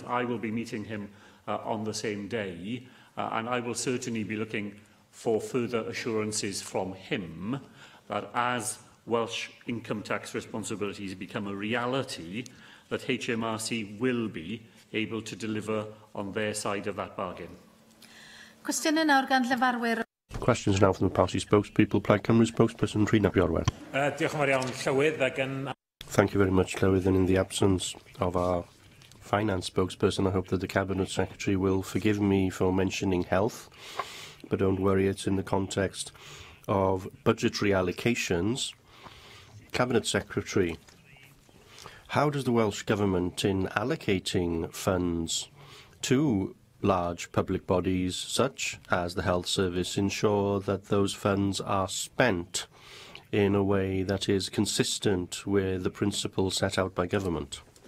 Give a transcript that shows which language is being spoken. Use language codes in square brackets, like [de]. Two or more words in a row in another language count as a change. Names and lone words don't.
[en] I will be meeting him on the same day, and I will certainly be looking for further assurances from him that as Welsh income tax responsibilities become a reality, that HMRC will be able to deliver on their side of that bargain. [cy] Cwestiynau nawr gan Llyfarwyr. [en] Questions now from the party spokespeople. Plaid Cymru spokesperson Rhys Iorwerth. [cy] Diolch yn fawr iawn, Llywydd, ac yn... [en] Thank you very much, Llywydd. And in the absence of our finance spokesperson, I hope that the Cabinet Secretary will forgive me for mentioning health, but don't worry, it's in the context of budgetary allocations. Cabinet Secretary, how does the Welsh Government, in allocating funds to large public bodies such as the Health Service, ensure that those funds are spent in a way that is consistent with the principles set out by government?